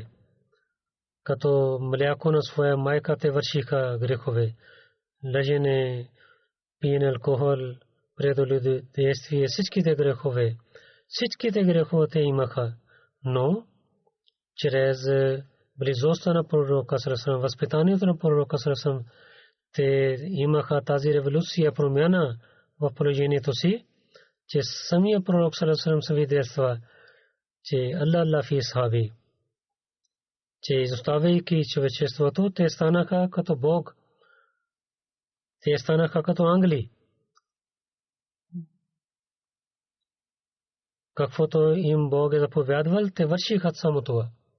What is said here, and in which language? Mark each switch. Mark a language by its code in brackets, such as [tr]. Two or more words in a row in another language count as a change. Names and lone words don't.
[bg] Като мляко на своя майка те вършиха грехове. Лъжене, пиене алкохол, предолюдействие, всичките грехове. Всичките грехове те имаха. Но чрез близостта на пророка [ar] صلى الله عليه وسلم, [bg] възпитанието на пророка [ar] صلى الله عليه وسلم, [bg] те имаха тази революция, промяна в положението си, че самия пророк [ar] صلى الله عليه وسلم [bg] свидетелства, че [ar] الله في أصحابي, [bg] че изоставяйки човечеството, те станаха като Бог, те станаха като ангели. Каквото им Бог е заповядвал, те вършиха само това.